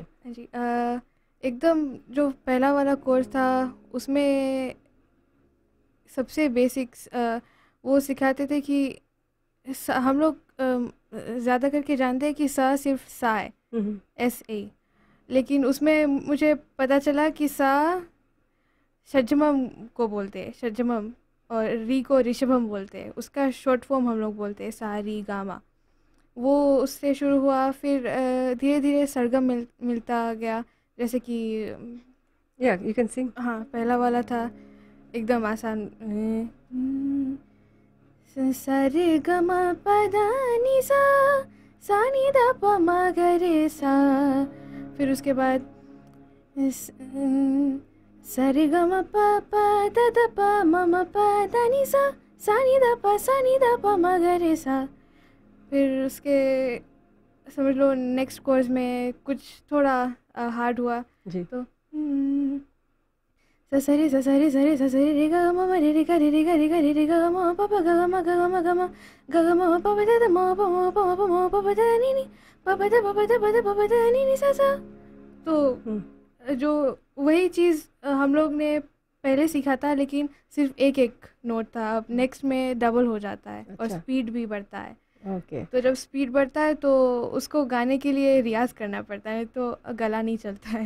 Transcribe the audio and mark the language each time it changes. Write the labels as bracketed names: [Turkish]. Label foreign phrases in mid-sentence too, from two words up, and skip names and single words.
[Hindi] जी, एकदम जो पहला वाला कोर्स था उसमें सबसे बेसिक्स वो सिखाते थे कि हम लोग ज़्यादा करके जानते हैं कि सा सिर्फ सा है, SA, लेकिन उसमें मुझे पता चला कि सा षड्जमम को बोलते हैं, षड्जमम, और री को ऋषभम बोलते हैं। उसका [English] short form [Hindi] हम लोग बोलते हैं सा री गामा। वो उससे शुरू हुआ, फिर धीरे धीरे सरगम मिलता गया। जैसे कि [English] you can sing. [Hindi] हाँ, पहला वाला था एकदम आसान, सा रे ग म प दा नी सा सा नी दा प म ग रे सा, फिर उसके बाद सा रे ग म प प द द प म म प द नि सा नि द प म ग रे सा। फिर उसके समझ लो [English] next course [Hindi] में कुछ थोड़ा हार्ड हुआ जी। तो ससरी ससरी सरी ससरी रे ग म म रे रे ग रे रे ग रे ग रे रे ग म प प ग ग म ग ग म ग म ग ग म प प द द म प म प म प म प प द नि नि प प द प प द प द प प द नि नि सा सा। तो जो वही चीज़ हम लोग ने पहले सीखा था, लेकिन सिर्फ एक एक नोट था, अब नेक्स्ट में डबल हो जाता है और अच्छा। स्पीड भी बढ़ता है। ओके। तो जब स्पीड बढ़ता है तो उसको गाने के लिए रियाज करना पड़ता है, तो गला नहीं चलता है।